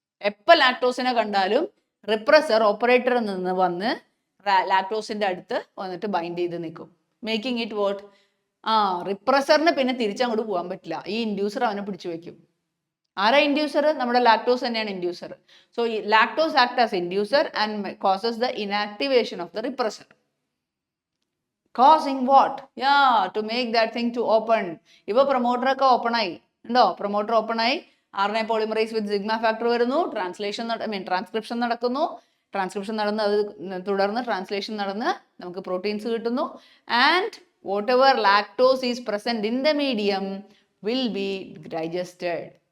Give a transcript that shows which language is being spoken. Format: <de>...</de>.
<ml>എപ്പോൾ ലാക്ടോസിനെ കണ്ടാലും റിപ്രസർ ഓപ്പറേറ്ററിൽ നിന്ന് വന്ന് ലാക്ടോസിന്റെ അടുത്ത് വന്നിട്ട് ബൈൻഡ് ചെയ്ത് നിൽക്കും,</ml> <en>making it what,</en> <ml>റിപ്രസറിന് പിന്നെ തിരിച്ചങ്ങോട്ട് പോകാൻ പറ്റില്ല. ഈ ഇൻഡ്യൂസർ അവനെ പിടിച്ചു വെക്കും. ആരാ ഇൻഡ്യൂസർ? നമ്മുടെ ലാക്ടോസ് തന്നെയാണ് inducer.</ml> <en>So lactose act as inducer and causes the inactivation of the repressor, causing what? Yeah, to make that thing to open.</en> <ml>ഇപ്പൊ പ്രൊമോട്ടർ ഒക്കെ ഓപ്പൺ ആയി ഉണ്ടോ? പ്രൊമോട്ടർ ഓപ്പൺ ആയി, RNA പോളിമറൈസ് വിത്ത് സിഗ്മ ഫാക്ടർ വരുന്നു, transcription നടക്കുന്നു, transcription നടന്ന് അത് തുടർന്ന് ട്രാൻസ്ലേഷൻ നടന്ന് നമുക്ക് പ്രോട്ടീൻസ് കിട്ടുന്നു.</ml> <en>And whatever lactose is present in the medium will be digested.</en>